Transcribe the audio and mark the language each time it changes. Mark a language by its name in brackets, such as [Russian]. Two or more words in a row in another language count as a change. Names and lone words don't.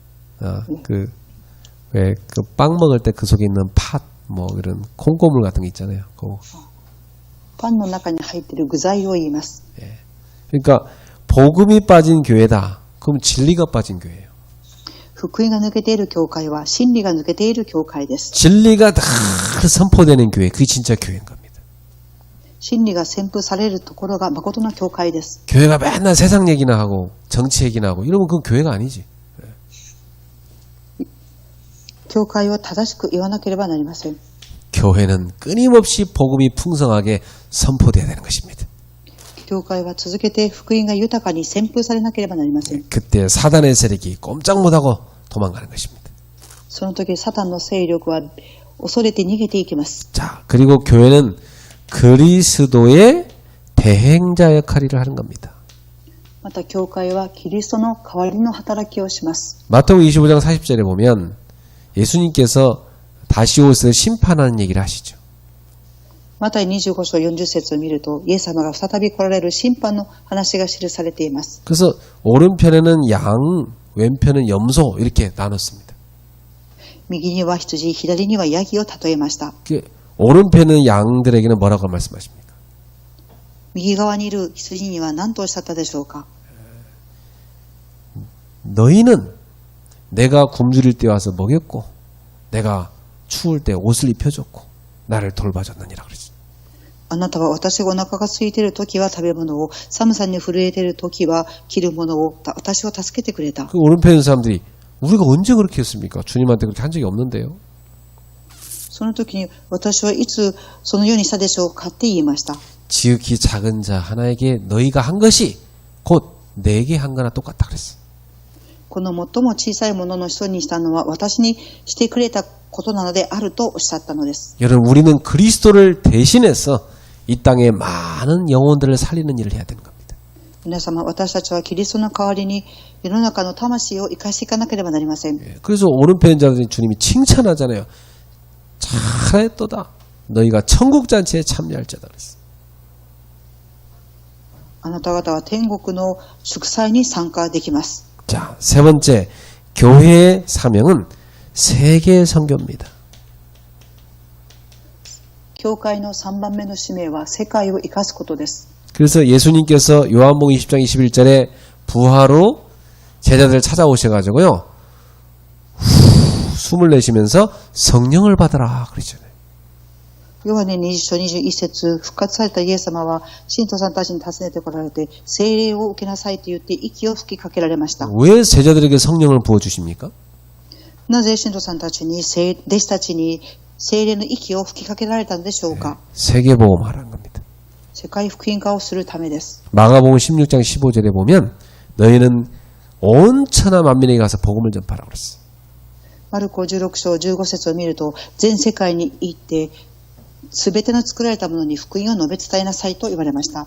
[Korean] 왜 그 빵 먹을 때 그 속에 있는 팥, 뭐 이런 콩고물 같은 게 있잖아요. 그거. [Japanese] パンの中に入っている具材を言います。 [Korean] 그러니까 복음이 빠진 교회다. 그럼 진리가 빠진 교회예요. [Japanese] 福音が抜けている教会は真理が抜けている教会です。 [Korean] 진리가 다 선포되는 교회, 그게 진짜 교회인 겁니다. [Japanese] 真理が宣布されるところが誠の教会です。 [Korean] 교회가 맨날 세상 얘기나 하고 정치 얘기나 하고 이러면 그건 교회가 아니지. [Japanese] 教会を正しく言わなければなりません。 [Korean] 교회는 끊임없이 복음이 풍성하게 선포되어야 되는 것입니다. [Japanese] 教会は続けて福音が豊かに宣布されなければなりません。 [Korean] 그때 사단의 세력이 꼼짝 못하고 도망가는 것입니다. [Japanese] その時サタンの勢力は恐れて逃げていきます。 [Korean] 자, 그리고 교회는 그리스도의 대행자 역할을 하는 겁니다. [Japanese] また教会はキリストの代わりの働きをします。 [Korean] 마태복음 25장 40절에 보면 예수님께서 다시 오셔서 심판하는 얘기를 하시죠. [Japanese] マタイ25章40節を見ると、イエス様が再び来られる審判の話が記されています。 [Korean] 그래서 오른편에는 양, 왼편은 염소 이렇게 나눴습니다. [Japanese] 右には羊、左にはヤギを例えました。 [Korean] 오른편은 양들에게는 뭐라고 말씀하십니까? [Japanese] 右側にいる羊には何とおっしゃったでしょうか。 [Korean] 너희는 내가 굶주릴 때 와서 먹였고 내가 추울 때 옷을 입혀줬고 나를 돌봐줬느니라 그러지. [Japanese] あなたは私がお腹が空いている時は食べ物を、寒さに震えている時は着るものを、私を助けてくれた。 [Korean] 그 오른편에 있는 사람들이 우리가 언제 그렇게 했습니까? 주님한테 그렇게 한 적이 없는데요. [Japanese] その時に私はいつそのようにしたでしょうかって言いました。 [Korean] 지극히 작은 자 하나에게 너희가 한 것이 곧 내게 한 거나 똑같다 그랬어. [Japanese] この最も小さいものの人にしたのは私にしてくれたことなのであるとおっしゃったのです。 [Korean] 여러분 우리는 그리스도를 대신해서 이 땅에 많은 영혼들을 살리는 일을 해야 되는 겁니다. [Japanese] 皆様、私たちはキリストの代わりに世の中の魂を生かしていかなければなりません。 [Korean] 그래서 오른편에 자들이 주님이 칭찬하잖아요. 잘했도다. 너희가 천국잔치에 참여할 자다 그랬어. [Japanese] あなた方は天国の祝祭に参加できます。 [Korean] 자, 세 번째, 교회의 사명은 세계 선교입니다. [Japanese] 教会の3番目の使命は世界を生かすことです。 [Korean] 그래서 예수님께서 요한복음 20장 21절에 부하로 제자들을 찾아오셔가지고요, 숨을 내쉬면서 성령을 받아라 그러잖아요. [Japanese] ヨハネ20章21節、復活されたイエス様は信徒さんたちに尋ねてこられて、聖霊を受けなさいと言って息を吹きかけられました。 [Korean] 왜 제자들에게 성령을 부어주십니까? [Japanese] なぜ信徒さんたちに、弟子たちに聖霊の息を吹きかけられたのでしょうか。 [Korean] 세계복음하라는 겁니다. [Japanese] 世界福音化をするためです。 [Korean] 마가복음 16장 15절에 보면 너희는 온 천하 만민에게 가서 복음을 전파하라고 그랬어요. [Japanese] マルコ16章15節を見ると、全世界に行ってすべての作られたものに福音を述べ伝えなさいと言われました。